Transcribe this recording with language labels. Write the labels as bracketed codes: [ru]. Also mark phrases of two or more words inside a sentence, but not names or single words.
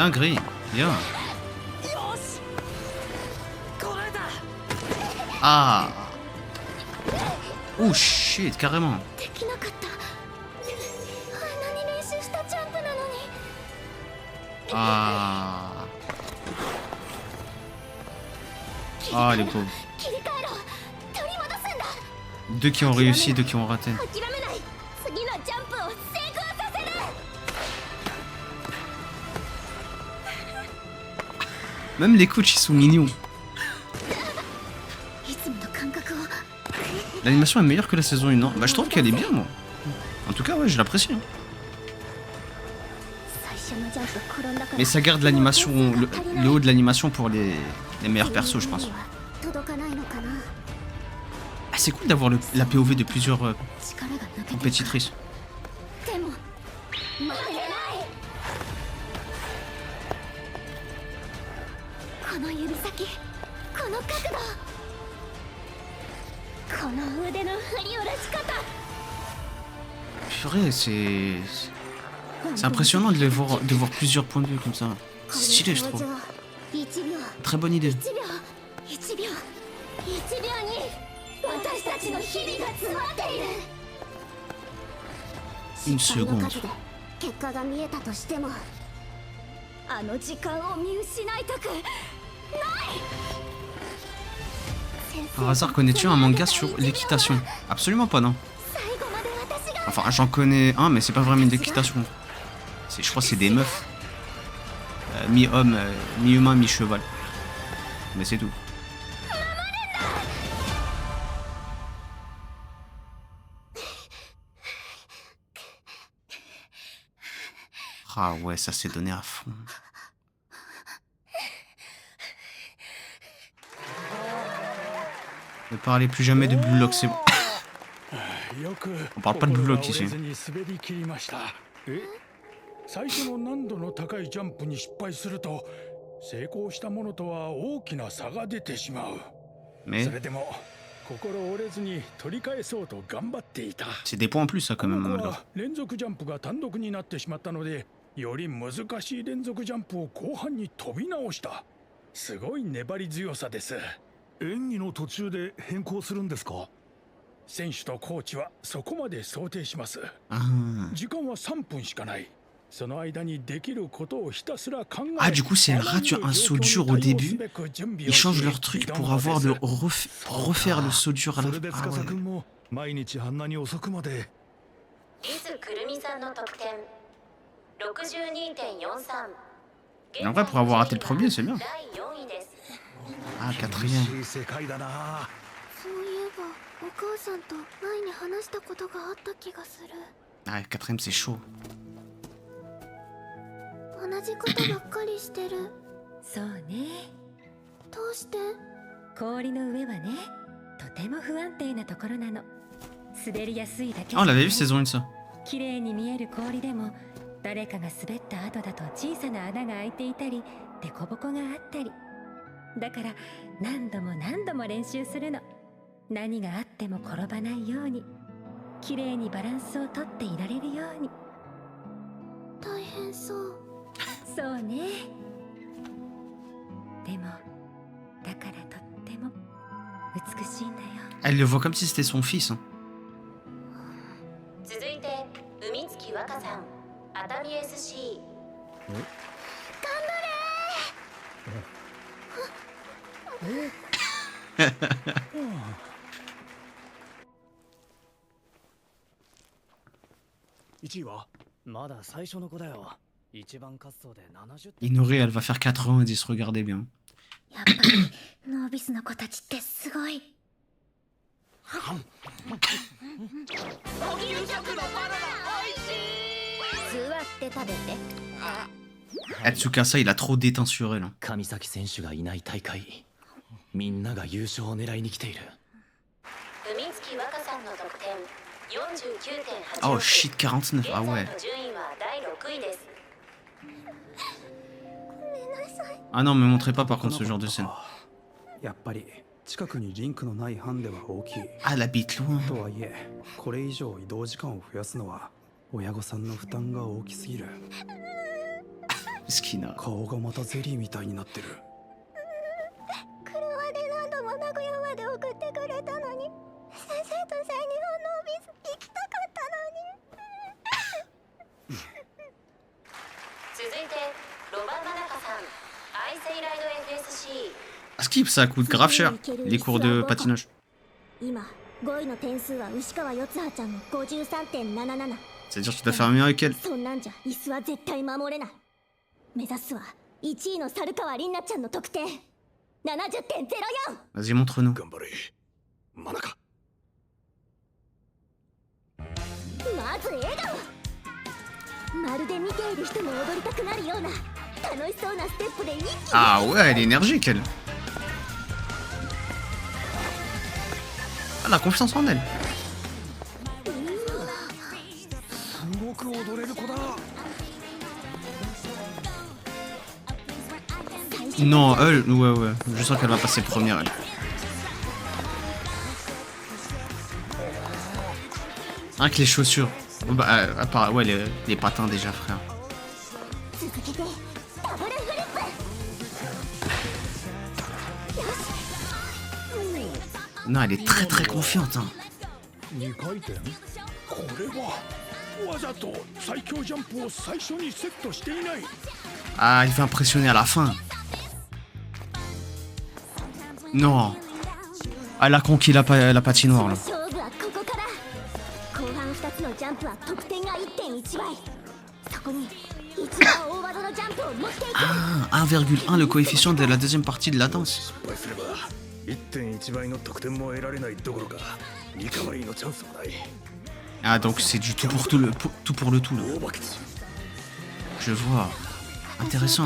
[fr] Dinguerie. Bien. [ja] よしこらえた。 [fr] Ah. [en] Oh shit, [fr] carrément. [ja] できなかった。あんなに練習したジャンプなのに。 [fr] Ah. Ah les pauvres. [ja] 切り替えろ。取り戻すんだ。 [fr] Deux qui ont réussi, deux qui ont raté. [ja] 諦めない。次のジャンプを成功させる。 [fr] Même les coachs ils sont mignons. [ja] いつもの感覚を。 [fr] L'animation est meilleure que la saison 1, non? Bah je trouve qu'elle est bien moi. En tout cas ouais, je l'apprécie. Hein. [ja] 最初のジャンプ転んだから。 [fr] Mais ça garde l'animation, le haut de l'animation pour les meilleurs persos je pense. [ja] 届かないのかな。 [fr] Ah, c'est cool d'avoir la POV de plusieurs [ja] 力が抜けてる。 [fr] compétitrices. [ja] でも負けない。この指先、この角度、この腕の振り下ろし方。 [fr] Purée, c'est impressionnant de voir plusieurs points de vue comme ça. C'est stylé je trouve. [ja] 1秒、 [fr] Très bonne idée. [ja] 1 秒、1秒、1秒に私たちの日々が詰まっている。 [fr] Une seconde. [ja] 結果が見えたとしても、あの時間を見失いたくない。 [fr] Par hasard, connais-tu un manga sur l'équitation? Absolument pas, non. [ja] 最後まで私が。 [fr] Enfin, j'en connais un, mais c'est pas vraiment une équitation. Je crois que c'est des meufs. Mi-homme, mi-humain, mi-cheval. Mais c'est tout. Ah ouais, ça s'est donné à fond. Ne parlez plus jamais de Blue Lock, c'est bon. [ja] よく [fr] On parle pas de Blue Lock ici. [ja] 心が折れずに滑り切りました。最初の難度の高いジャンプに失敗すると、成功したものとは大きな差が出てしまう。 [fr] Mais [ja] それでも心折れずに取り返そうと頑張っていた。 [fr] c'est des points en plus, ça, quand même. [ja] この子 [fr] Malgré. [ja] は連続ジャンプが単独になってしまったので、より難しい連続ジャンプを後半に飛び直した。すごい粘り強さです。演技の途中で変更するんですか？選手とコーチはそこまで想定します。 Ah. 時間は3分しかない。その間にできることをひたすら考え。 [fr] Ah, du coup, si elle rate un saut dur au début, ils changent leur truc pour avoir le refaire le saut dur à la [ja] それで [fr] fin. Ah [ja] 司 ouais. 君も毎日あんなに遅くまで。リズくるみさんの得点 62.43。 [fr] Mais en vrai, pour avoir raté le premier, c'est bien. [ja] 第4位です。 Ah, 厳 [fr] quatrième. [ja] しい世界だな。そういえばお母さんと前に話したことがあった気がする。 [fr] Ah, quatrième, c'est chaud. [ja] 同じことばっかりしてる。そうね。どうして？氷の上はね、とても不安定なところなの。滑りやすいだけじ Ah, ゃ [fr] on [ja] ない [fr] l'avait vu saison 1, ça. [ja] 綺麗に見える氷でも、誰かが滑った後だと小さな穴が開いていたり、凸凹があったり。だから何度も何度も練習するの。何があっても転ばないように、綺麗にバランスをとっていられるように。大変そう。そうね。でもだからとっても [fr] Elle le voit comme si c'était son fils. Hein. [ja] 続いて海月若さん熱海 SC 1位はまだ最初の子だよ。一番滑走で70 [fr] Ignorée, elle va faire 90, regardez bien. [ja] やっぱりノービスの子たちってすごい。座って食べて。 [fr] Tsukasa, il a trop d'étain sur elle. Hein. [ja] 上崎選手がいない大会、みんなが優勝を狙いに来ている。海月若さんの得点 49.86 [en] Oh shit, 49. [ja] 現 Ah 在 [fr] ouais. [ja] の順位は第6位です [fr] Ah non, me montrez pas par contre ce genre de scène. [ja] やっぱり近くにリンクのないハンデは大きい。 [fr] Ah, la bite loin. [ja] とはいえ、これ以上移動時間を増やすのは親御さんの負担が大きすぎる。 [fr] Skina. [ja] 顔がまたゼリーみたいになってる。車で何度も名古屋まで送ってくれたのに、先生と全日本のオフィス行きたかったのに。続いてロバマナカさんアイセイライド FSC [fr] Skip, ça coûte grave cher, les cours de patinage. [ja] 今5位の点数は牛川四葉ちゃんの 53.77。 [fr] C'est-à-dire que tu dois faire mieux avec elle. [ja] そんなんじゃ椅子は絶対守れない。目指すは1位の猿川凛奈ちゃんの得点 70.04。 [fr] Vas-y, montre-nous. [ja] 頑張れマナカ。まず笑顔。まるで見ている人も踊りたくなるような楽しそうなステップで一気に。 [fr] Ah ouais, elle est énergique, elle. Elle a confiance en elle. すごく踊れる子だ。 Non, elle, ouais. Je sens qu'elle va passer première, elle. Rien que les chaussures. Bah, à part, ouais, les patins déjà, frère. [ja] 続けてダブルフリップ。 [fr] Non, elle est très très confiante. Hein. [ja] 2 回転これはわざと最強ジャンプを最初にセットしていない。 [fr] Ah, il fait impressionner à la fin. Non. Elle a conquis la patinoire, là. [ja] 勝負はここから。後半2つのジャンプは得点が 1.1 倍。そこに一番大技のジャンプを持っていく。 [fr] Ah, 1,1 le coefficient de la deuxième partie de la danse. [ja] 失敗すれば 1.1 倍の得点も得られないどころかリカバリーのチャンスもない。 [fr] Ah, donc c'est du tout pour tout le tout, là. [ja] 大負けち。 [fr] Je vois. Intéressant.